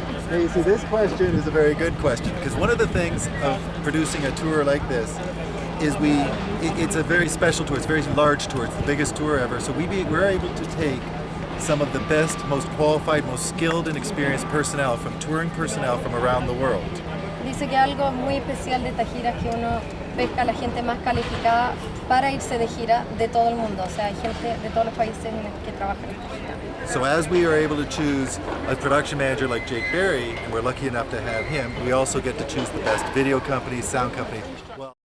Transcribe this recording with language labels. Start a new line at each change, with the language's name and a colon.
English: Hey, so this question is a very good question because one of the things of producing a tour like this is it's a very special tour. It's a very large tour. It's the biggest tour ever. So we're able to take some of the best, most qualified, most skilled and experienced personnel touring personnel from around the world.
Spanish: Dice que algo muy especial de esta gira es que uno pesca a la gente más calificada para irse de gira de todo el mundo. O sea, hay gente de todos los países en los que trabajan en esta gira.
English: So as we are able to choose a production manager like Jake Berry, and we're lucky enough to have him, we also get to choose the best video companies, sound companies. Well,